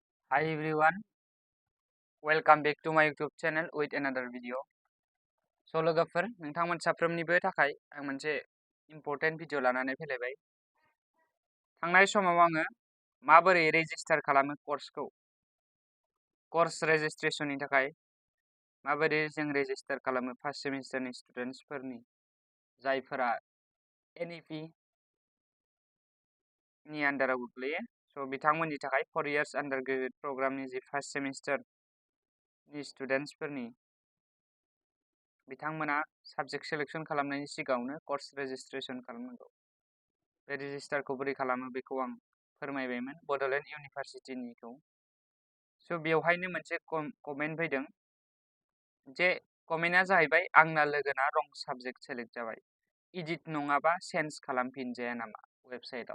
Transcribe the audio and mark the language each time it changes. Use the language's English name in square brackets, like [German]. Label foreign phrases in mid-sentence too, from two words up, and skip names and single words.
[English] Hi everyone, welcome back to my YouTube channel with another video. [Bodo] So लोगोफोर नोंथांमोन साफ्रोमनिबो थाखाय आं मोनसे इम्पोर्टेन्ट भिडिअ लानानै फैलायबाय। थांनाय समाव आङो माबोरै रेजिस्टार खालामो कर्स रेजिस्ट्रेशननि थाखाय माबोरै जों रेजिस्टार खालामो फार्स्ट सेमिस्टारनि स्टुडेन्ट्सफोरनि जायफोरा NEP नि आन्डाराव गोग्लैयो। So बिथांमोननि थाखाय [English] 4 years undergraduate [Bodo] प्रग्रामनि जि फार्स्ट सेमिस्टारनि स्टुडेन्ट्सफोरनि बिथांमोना [English] subject selection [Bodo] खालामनायनि सिगाङावनो [English] course registration [Bodo] खालामनांगौ। बे रेजिस्टारखौ बोरै खालामो बेखौ आं फोरमायबायमोन बड'लेण्ड इउनिभारसिटिनिखौ। स' बेवहायनो मोनसे कमेन्ट फैदों जे कमेन्टआ जाहैबाय आंना लोगोना रं [English] subject select [Bodo] जाबाय, इडिट नङाबा चेन्ज खालामफिनजाया नामा वेबसाइटआव।